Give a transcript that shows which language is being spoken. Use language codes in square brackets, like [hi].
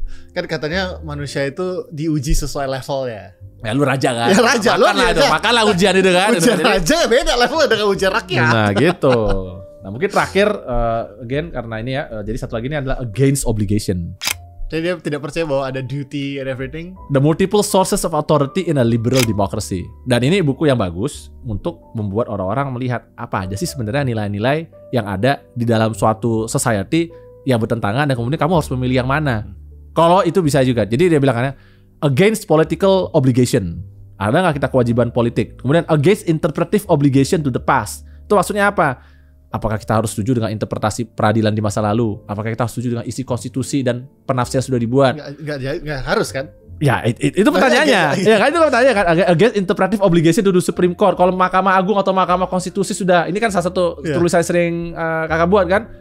[id] Kan katanya manusia itu diuji sesuai levelnya. Ya lu raja kan? Ya raja, makanlah ujian itu kan. Ujian raja beda levelnya dengan ujian rakyat. Nah gitu. Nah mungkin terakhir again karena ini ya, jadi satu lagi ini adalah against obligation. Jadi dia tidak percaya bahwa ada duty and everything. [en] The multiple sources of authority in a liberal democracy. [id] Dan ini buku yang bagus untuk membuat orang-orang melihat apa aja sih sebenarnya nilai-nilai yang ada di dalam suatu society yang bertentangan, dan kemudian kamu harus memilih yang mana. Kalau itu bisa juga. Jadi dia bilang [en] against political obligation. [id] Ada nggak kita kewajiban politik? [en] Kemudian against interpretive obligation to the past. [id] Itu maksudnya apa? Apakah kita harus setuju dengan interpretasi peradilan di masa lalu? Apakah kita harus setuju dengan isi konstitusi dan penafsiran sudah dibuat? Nggak harus kan? Ya itu pertanyaannya. Ya kan itu pertanyaan kan. [en] Against interpretive obligation to the Supreme Court. [id] Kalau Mahkamah Agung atau Mahkamah Konstitusi sudah, ini kan salah satu tulisan sering kakak buat kan.